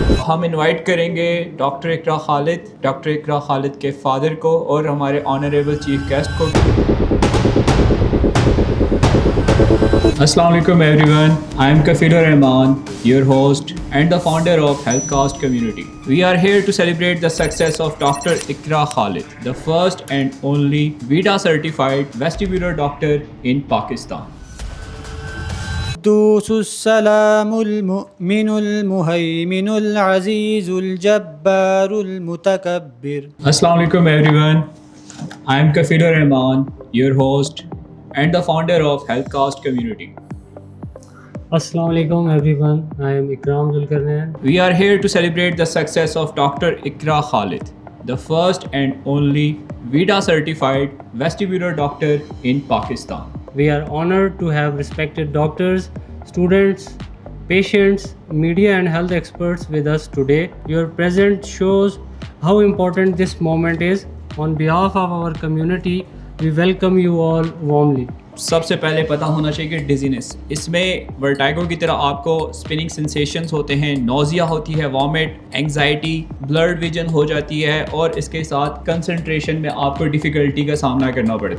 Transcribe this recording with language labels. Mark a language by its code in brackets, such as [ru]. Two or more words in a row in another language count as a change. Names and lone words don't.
[hi] हम इनवाइट करेंगे डॉक्टर इकरा खालिद के फादर को और हमारे [en] honorable chief guest [hi] को। [ar] السلام عليكم [en] everyone, I am Kafilur Rahman, your host and the founder of Healthcast community. We are here to celebrate the success of Dr. Iqra Khalid, the first and only VEDA certified vestibular doctor in Pakistan. [ar] السلام المؤمن المهيمن العزيز الجبار المتكبر. السلام عليكم [en] everyone, I am Kafilur Rahman, your host and the founder of Healthcast community. [ar] السلام عليكم [en] everyone, I am Iqra Khalid. We are here to celebrate the success of Dr. Iqra Khalid, the first and only VEDA certified vestibular doctor in Pakistan. We are honored to have respected doctors, students, patients, media and health experts with us today. Your presence shows how important this moment is. On behalf of our community, we welcome you all warmly. [hi] सबसे पहले पता होना चाहिए कि डिजीनेस, इसमें वर्टाइगो की तरह आपको [en] spinning sensations [hi] होते हैं, नोजिया होती है, [en] vomit, anxiety, blurred vision [hi] हो जाती है और इसके साथ कंसंट्रेशन में आपको डिफ़िकल्टी का सामना करना पड़ता है।